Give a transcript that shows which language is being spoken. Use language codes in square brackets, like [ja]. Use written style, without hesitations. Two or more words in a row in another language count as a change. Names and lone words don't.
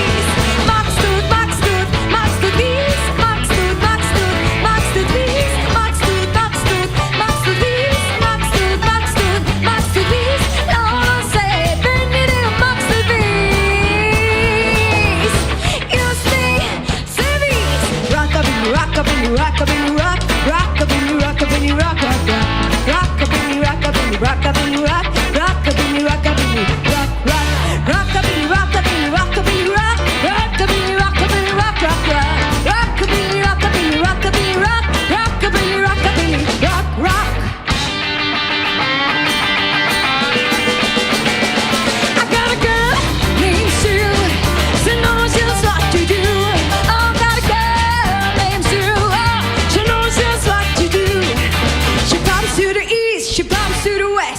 [et] makstud, makstud, makstud 5, makstud, makstud, makstud 5, makstud, makstud, makstud 5, makstud, makstud, makstud 5. laul on see, pennidega makstud 5. just nii, see 5. [en] Rockabilly, rockabilly, rockabilly, rock, rockabilly, rockabilly, rock, rock, rock. Rockabilly, rockabilly, rockabilly, rock, rockabilly, rockabilly, rock, rock. Rockabilly, rockabilly, rockabilly, rock, rockabilly, rockabilly, rock, rock, rock. Rockabilly, rockabilly, rockabilly, rock, rockabilly, rockabilly, rock, rock. I got a girl named Sue, she knows just what to do. Oh, got a girl named Sue, oh, she knows just what to do. She pops to the east, she pops to the west.